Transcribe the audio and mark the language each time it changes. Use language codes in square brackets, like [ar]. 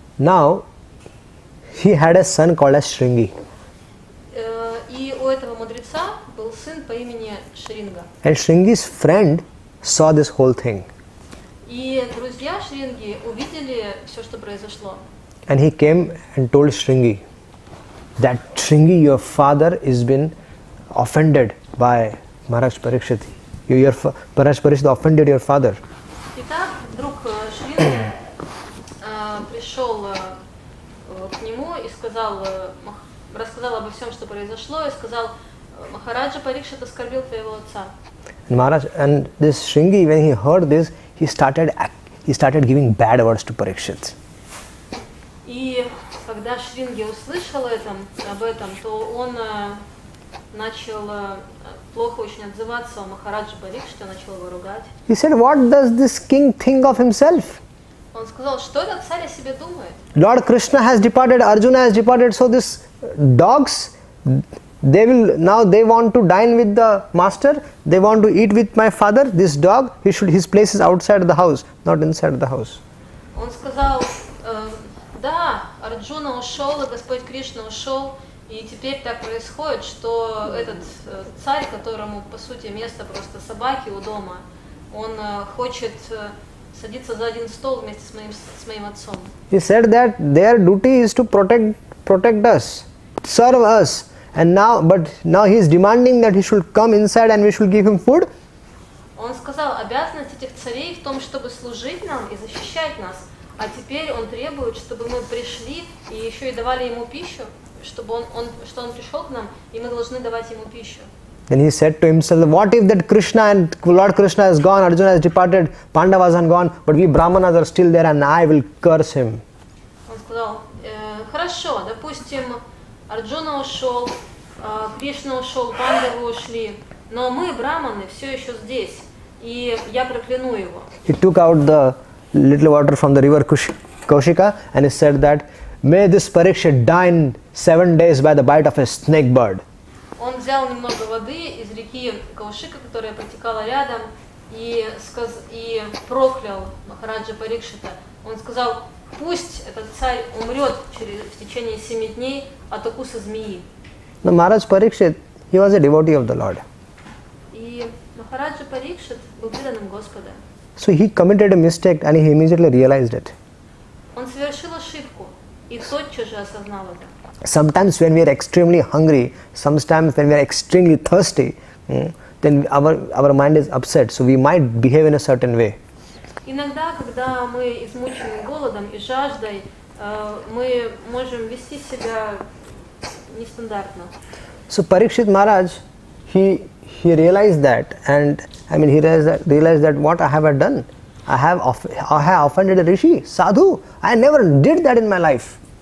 [en] Now, he had a son called as Shringi. [ru] И у этого мудреца был сын по имени Шринга. [en] And Shringi's friend saw this whole thing. [ru] И друзья Шринги увидели все, что произошло. [en] And he came and told Shringi that Shringi, your father, has been offended by Maharaj Parikshit. Maharaj Parikshit offended your father. [ru] Итак, вдруг Шринги пришел к нему и рассказал обо всем, что произошло, и сказал, Махараджа Парикшит оскорбил твоего отца. [en] And this Shringi, when he heard this, he started giving bad words to Parikshit. [ru] И когда Шринги услышал об этом, то он начал плохо очень отзываться о Махараджа Парикшите, начал его ругать. [en] He said, what does this king think of himself? [ru] Он сказал, что этот царь о себе думает? [en] Lord Krishna has departed, Arjuna has departed, so these dogs, they want to dine with the master, they want to eat with my father. This dog, his place is outside the house, not inside the house. [ru] Он сказал, да, Арджуна ушел, и Господь Кришна ушел, и теперь так происходит, что этот царь, которому по сути место просто собаки у дома, он хочет садиться за один стол вместе с моим отцом. [en] He said that their duty is to protect us, serve us, and now he is demanding that he should come inside and we should give him food. [ru] Он сказал, обязанность этих царей в том, чтобы служить нам и защищать нас, а теперь он требует, чтобы мы пришли и еще и давали ему пищу, чтобы он пришел к нам, и мы должны давать ему пищу. [en] Then he said to himself, what if that Krishna and Lord Krishna has gone, Arjuna has departed, Pandavas are gone, but we Brahmanas are still there and I will curse him. [ru] Он сказал, хорошо, допустим, Арджуна ушел, Кришна ушел, Пандавы ушли, но мы, браманы, все еще здесь, и я прокляну его. [en] He took out the little water from the river Kaushika and he said that, may this Parikshit die 7 days by the bite of a snake bird. [ru] Он взял немного воды из реки Каушика, которая протекала рядом, и проклял Махараджа Парикшита. Он сказал, пусть этот царь умрет в течение 7 дней от укуса змеи. [en] Now Maharaj Parikshit, he was a devotee of the Lord. [ru] И Махараджа Парикшит был преданным Господа. [en] So he committed a mistake and he immediately realized it. [ru] Он совершил ошибку и тотчас же осознал это. [en] Sometimes when we are extremely hungry, sometimes when we are extremely thirsty, then our mind is upset, so we might behave in a certain way. [ru] Иногда, когда мы измучены голодом и жаждой, мы можем вести себя нестандартно. [en] So Parikshit Maharaj, he realized that, and he realized that what I have done, I have offended a rishi, sadhu. I never did that in my life.